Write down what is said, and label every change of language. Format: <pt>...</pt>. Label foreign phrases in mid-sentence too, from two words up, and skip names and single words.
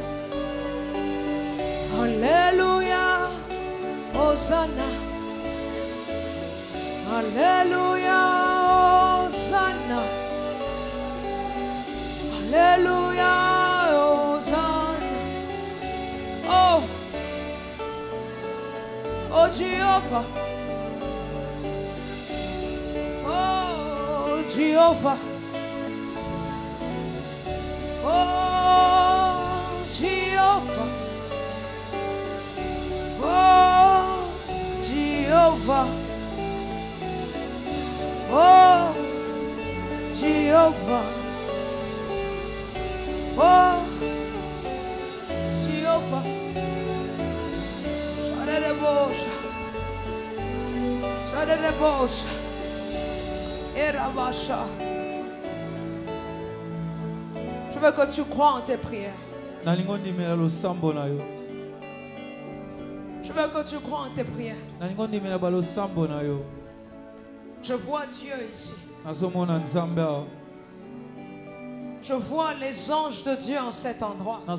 <fr>Alléluia, Hosanna. Alléluia, Hosanna. Alléluia, Hosanna.</fr> <en>Oh, oh Jehovah. Oh Jehovah. Oh Jehovah. Oh Jehovah. Oh Jehovah. Oh Jehovah. Shadadebosha. Shadadebosha. Erabasha.</en> <fr>Je veux que tu crois en tes prières. Je veux que tu crois en tes prières. Je vois Dieu ici. Je vois les anges de Dieu en cet endroit.</fr>